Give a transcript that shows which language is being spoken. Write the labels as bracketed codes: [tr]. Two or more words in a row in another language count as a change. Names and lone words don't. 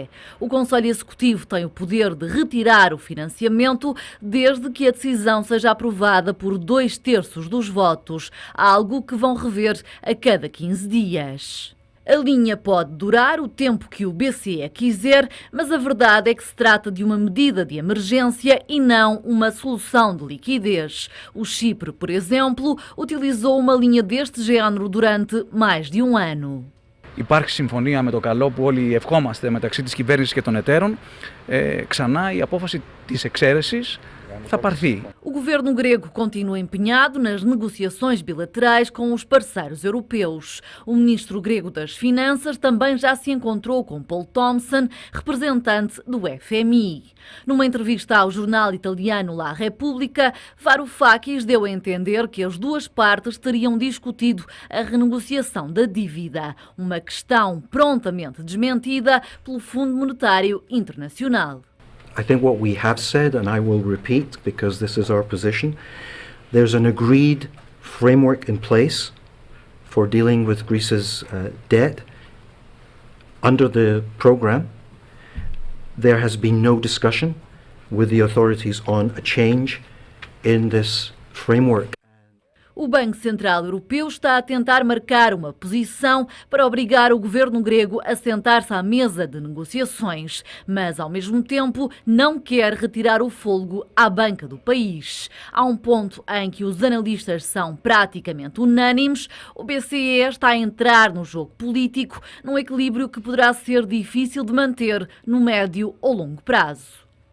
[pt] O Conselho Executivo tem o poder de retirar o financiamento desde que a decisão seja aprovada por 2/3 dos votos, algo que vão rever a cada 15 dias. A linha pode durar o tempo que o BCE quiser, mas a verdade é que se trata de uma medida de emergência e não uma solução de liquidez. O Chipre, por exemplo, utilizou uma linha deste género durante mais de um ano. [el] Υπάρχει συμφωνία με το καλό που όλοι ευχόμαστε μεταξύ της κυβέρνησης και των εταίρων, ξανά η απόφαση της εξαίρεσης θα πάρθει. [pt] O governo grego continua empenhado nas negociações bilaterais com os parceiros europeus. O ministro grego das Finanças também já se encontrou com Paul Thompson, representante do FMI. Numa entrevista ao jornal italiano La Repubblica, Varoufakis deu a entender que as duas partes teriam discutido a renegociação da dívida, uma questão prontamente desmentida pelo Fundo Monetário Internacional. [en] I think what we have said, and I will repeat because this is our position, there's an agreed framework in place for dealing with Greece's debt. Under the programme, there has been no discussion with the authorities on a change in this framework. [pt] O Banco Central Europeu está a tentar marcar uma posição para obrigar o governo grego a sentar-se à mesa de negociações, mas, ao mesmo tempo, não quer retirar o fôlego à banca do país. Há um ponto em que os analistas são praticamente unânimes: o BCE está a entrar no jogo político, num equilíbrio que poderá ser difícil de manter no médio ou longo prazo.